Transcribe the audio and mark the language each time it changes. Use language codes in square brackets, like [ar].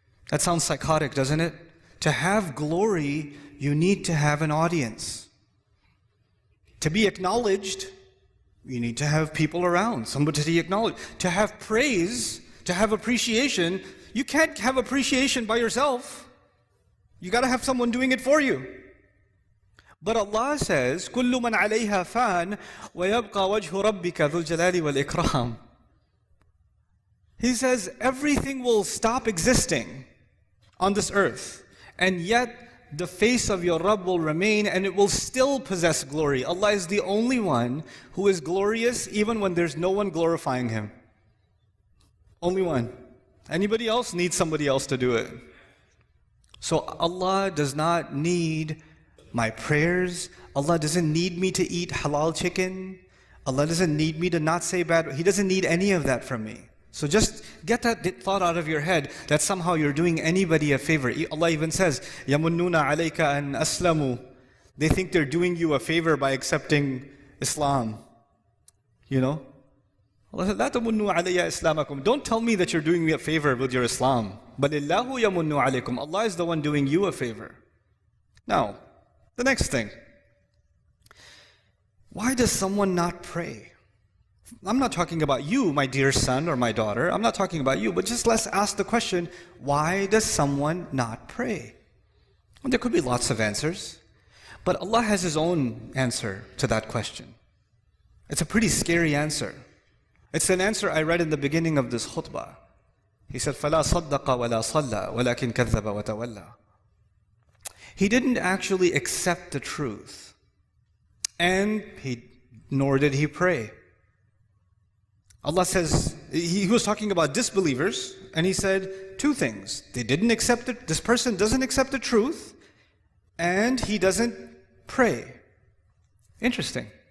[en] That sounds psychotic, doesn't it? To have glory, you need to have an audience. To be acknowledged, you need to have people around, somebody to be acknowledged. To have praise, to have appreciation, you can't have appreciation by yourself. You got to have someone doing it for you. But Allah says, [ar] كُلُّ مَنْ عَلَيْهَا فَانٍ وَيَبْقَى وَجْهُ رَبِّكَ ذُو الْجَلَالِ وَالْإِكْرَامِ. [en] He says, everything will stop existing on this earth, and yet the face of your Rabb will remain, and it will still possess glory. Allah is the only one who is glorious even when there's no one glorifying Him. Only one. Anybody else needs somebody else to do it. So Allah does not need my prayers. Allah doesn't need me to eat halal chicken. Allah doesn't need me to not say bad. He doesn't need any of that from me. So just get that thought out of your head that somehow you're doing anybody a favor. Allah even says, [ar] يَمُنُّونَ عَلَيْكَ أَنْ أَسْلَمُوا. [en] They think they're doing you a favor by accepting Islam. You know? Allah said, [ar] لَا تَمُنُّوا عَلَيَّ إِسْلَامَكُمْ. [en] Don't tell me that you're doing me a favor with your Islam. [ar] بَلِ اللَّهُ يَمُنُّ عَلَيْكُمْ. [en] Allah is the one doing you a favor. Now, the next thing. Why does someone not pray? I'm not talking about you, my dear son or my daughter. I'm not talking about you, but just let's ask the question, why does someone not pray? Well, there could be lots of answers, but Allah has His own answer to that question. It's a pretty scary answer. It's an answer I read in the beginning of this khutbah. He said, [ar] فَلَا صَدَّقَ وَلَا صَلَّى وَلَكِنْ كَذَّبَ وَتَوَلَّى. [en] He didn't actually accept the truth, and nor did he pray. Allah says, He was talking about disbelievers, and He said two things. They didn't accept it. This person doesn't accept the truth, and he doesn't pray. Interesting.